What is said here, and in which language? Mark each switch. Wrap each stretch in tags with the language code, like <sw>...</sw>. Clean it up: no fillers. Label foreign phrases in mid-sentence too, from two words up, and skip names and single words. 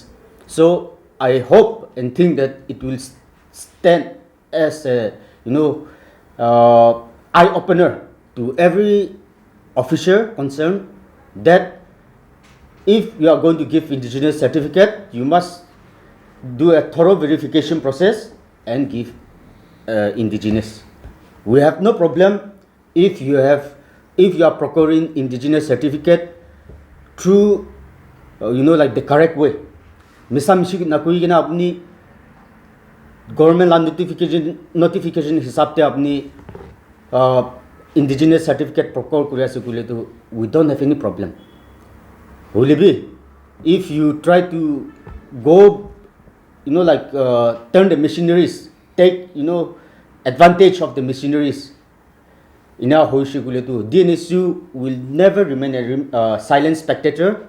<en>So I hope and think that it will stand as a eye opener to every officer concerned that if you are going to give indigenous certificate, you must do a thorough verification process and give indigenous. We have no problem if you are procuring indigenous certificate through like the correct way.</en> <nag>Misam nakui gina apni</nag> <en>government land notification</en> <nag>hisab te apni</nag> <en>indigenous certificate</en> <nag>procure kuriya sekule to</nag> <en>we don't have any problem. However, if you try to go turn the machineries, take advantage of the machineries in our</en> <nag>hoishikule to</nag> <en>Dnsu will never remain a silent spectator.</en>